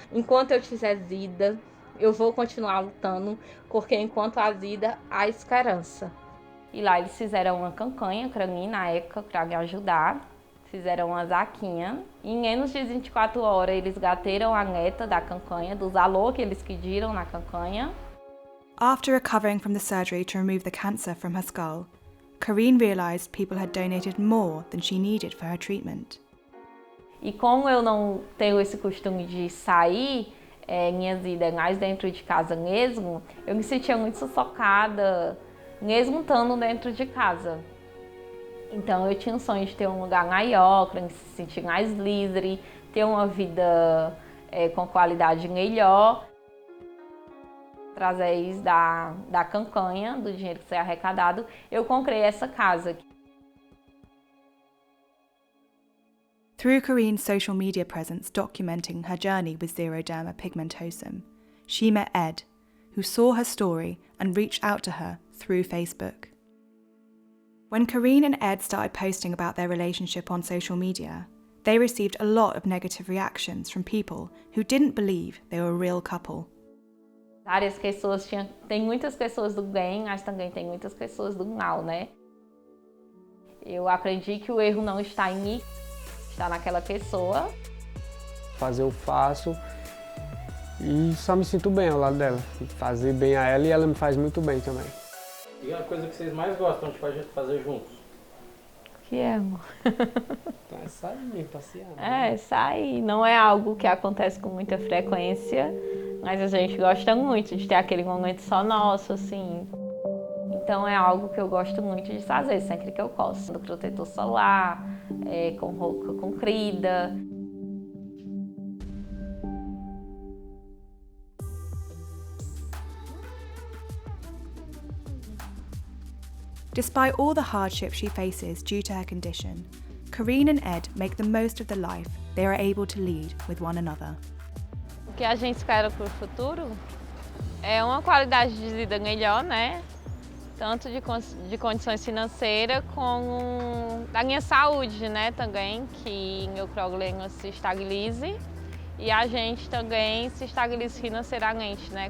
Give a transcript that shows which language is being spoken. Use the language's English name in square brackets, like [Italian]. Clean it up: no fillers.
[Portuguese] Enquanto eu tiver vida, eu vou continuar lutando, porque enquanto há vida, há esperança. E lá eles fizeram uma campanha para mim, na época, para me ajudar. Fizeram uma vaquinha. E em menos de 24 horas, eles bateram a meta da campanha, dos valores que eles pediram na campanha. [English] After recovering from the surgery to remove the cancer from her skull, Karine realised people had donated more than she needed for her treatment. [Portuguese] E como eu não tenho esse costume de sair, minha vida é mais dentro de casa mesmo, eu me sentia muito sufocada, mesmo estando dentro de casa. Então eu tinha um sonho de ter um lugar maior, para me sentir mais livre, ter uma vida com qualidade melhor. Através da campanha, do dinheiro que foi arrecadado, eu comprei essa casa. [English] Through Karine's social media presence documenting her journey with xeroderma pigmentosum, she met Ed, who saw her story and reached out to her through Facebook. When Karine and Ed started posting about their relationship on social media, they received a lot of negative reactions from people who didn't believe they were a real couple. [Portuguese] Várias pessoas tem muitas pessoas do bem, mas também tem muitas pessoas do mal, né? Eu aprendi que o erro não está em mim, está naquela pessoa. Eu faço e só me sinto bem ao lado dela. Fazer bem a ela e ela me faz muito bem também. E a coisa que vocês mais gostam de fazer juntos? O que é, amor? Então é sair, passear. Né? Sair. Não é algo que acontece com muita frequência, mas a gente gosta muito de ter aquele momento só nosso, assim. Então é algo que eu gosto muito de fazer, sempre que eu posso. Do protetor solar, com roupa comprida. [English] Despite all the hardship she faces due to her condition, Karine and Ed make the most of the life they are able to lead with one another. [Portuguese] O que a gente espera para o futuro é uma qualidade de vida melhor, né? Tanto de condições financeiras como da minha saúde, né? Também, que meu problema se estabilize e a gente também se estabilize financeiramente, né?